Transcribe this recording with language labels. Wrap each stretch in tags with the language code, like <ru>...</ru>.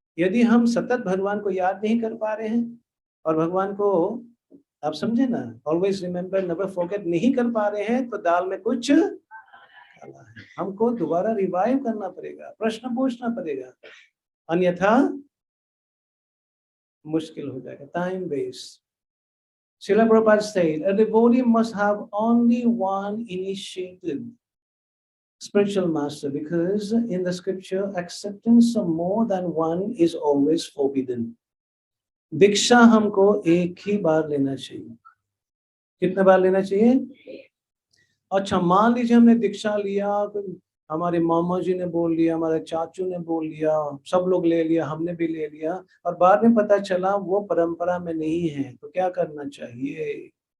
<hi>यदि हम सतत भगवान को याद नहीं कर पा रहे हैं और भगवान को, आप समझे ना,</hi> <en>always remember never forget</en> <hi>नहीं कर पा रहे हैं, तो दाल में कुछ काला है। हमको दोबारा रिवाइव करना पड़ेगा, प्रश्न पूछना पड़ेगा, अन्यथा मुश्किल हो जाएगा,</hi> <en>Time waste. Srila Prabhupada said, a devotee must have only one initiated spiritual master, because in the scripture, acceptance of more than one is always forbidden.</en> <hi>दीक्षा हमको एक ही बार लेना चाहिए। कितने बार लेना चाहिए? अच्छा, मान लीजिए हमने दीक्षा लिया, हमारे मामा जी ने बोल लिया, हमारे चाचू ने बोल लिया, सब लोग ले लिया, हमने भी ले लिया, और बाद में पता चला वो परंपरा में नहीं है, तो क्या करना चाहिए?</hi>